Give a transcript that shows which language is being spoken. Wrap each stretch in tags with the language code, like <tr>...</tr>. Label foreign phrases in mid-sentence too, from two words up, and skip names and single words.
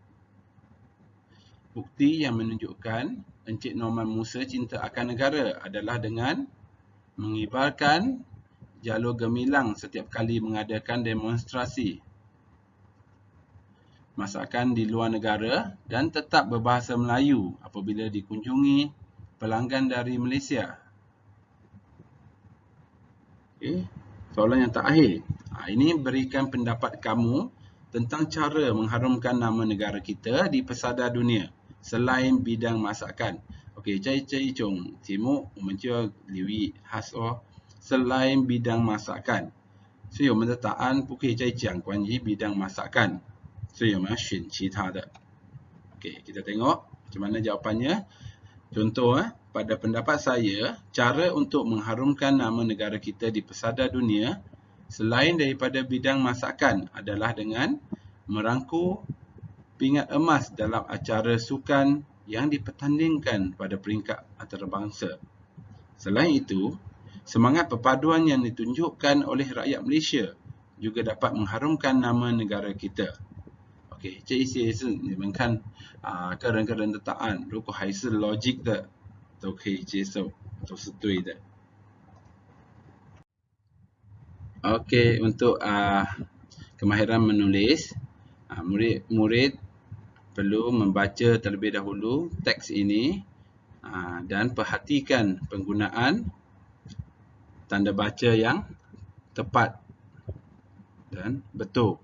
<ms>Bukti yang menunjukkan Encik Norman Musa cinta akan negara adalah dengan mengibarkan jalur gemilang setiap kali mengadakan demonstrasi masakan di luar negara dan tetap berbahasa Melayu apabila dikunjungi pelanggan dari Malaysia. Okay. Soalan yang terakhir. Ini berikan pendapat kamu tentang cara mengharumkan nama negara kita di pesada dunia selain bidang masakan.</ms> <zh>Okey, cai chung timu 我们就要留意 has or</zh> <ms>selain bidang masakan.</ms> <zh>所以我们的答案不可以再讲关于</zh> <ms>bidang masakan.</ms> <zh>所以我们要选其他的.</zh> <ms>Okey, kita tengok macam mana jawapannya. Contoh, pada pendapat saya, cara untuk mengharumkan nama negara kita di pesada dunia selain daripada bidang masakan adalah dengan merangkul pingat emas dalam acara sukan yang dipertandingkan pada peringkat antarabangsa. Selain itu, semangat perpaduan yang ditunjukkan oleh rakyat Malaysia juga dapat mengharumkan nama negara kita. OK，</ms> <zh>这一些是你们看个人的答案，如果还是 logic 的，都可以接受，都是对的。</zh> <ms>OK， untuk kemahiran menulis, murid-murid perlu membaca terlebih dahulu teks ini dan perhatikan penggunaan tanda baca yang tepat dan betul.</ms>